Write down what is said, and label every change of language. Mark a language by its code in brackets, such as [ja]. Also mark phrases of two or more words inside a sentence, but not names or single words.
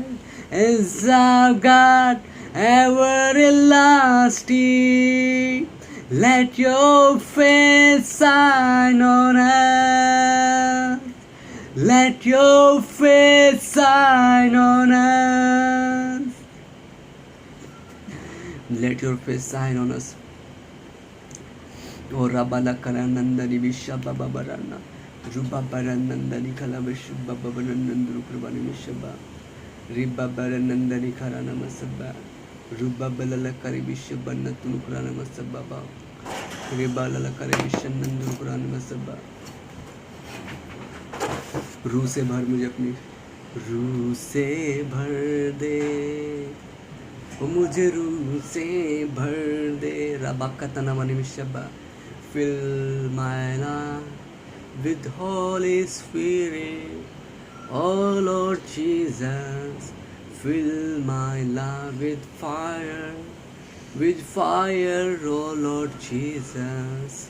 [en] As our God everlasting, let your face shine on us. Let your face shine on us. Let your face shine on us. O Rabala Karanandani Vishaba Babarana, Ruba Baranandani Kalavish Babaranandru Krabani Vishaba, Riba Baranandani Karana Masaba, Ruba Balala Karibishabana Tunukrana Masababa, Ribala Karibishan Nandrukrana Masaba. [hi] रू से भर मुझे अपनी रू से भर दे, मुझे रू से भर दे. Rabakatana Manimishaba. [en] Fill my life with Holy Spirit. Oh Lord Jesus, fill my life with fire, oh Lord Jesus.